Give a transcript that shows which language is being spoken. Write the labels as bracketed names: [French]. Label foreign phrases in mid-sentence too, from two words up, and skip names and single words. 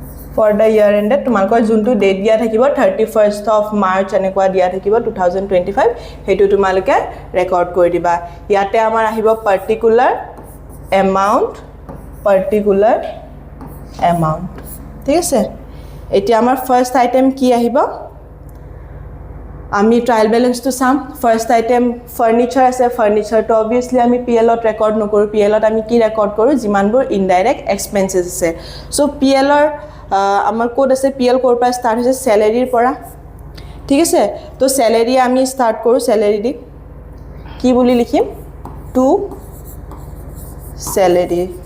[English] for the year ended [Assamese] তোমালোকৰ যোনটো ডেট দিয়া থাকিব [English] 31st of March [Assamese] এনেকুৱা দিয়া থাকিব 2025 হেতু তোমালোকে ৰেকৰ্ড কৰি দিবা ইয়াতে আমাৰ আহিব [English] particular amount [Assamese] ঠিক আছে এতিয়া আমাৰ [English] first item [Assamese] কি আহিব আমি [English] trial balance sum first item furniture [Assamese] আছে [English] furniture obviously [Assamese] আমি PL ত ৰেকৰ্ড নকৰো PL ত আমি কি ৰেকৰ্ড কৰো যিমানবোৰ [English] indirect expenses [Assamese] আছে সো PL ৰ আমাৰ কোড আছে PL কোৰ পৰা স্টাৰ্ট হৈছে স্যালাৰিৰ পৰা ঠিক আছে তো স্যালাৰি আমি স্টাৰ্ট কৰো স্যালাৰি দি কি বুলি লিখিম [English] to salary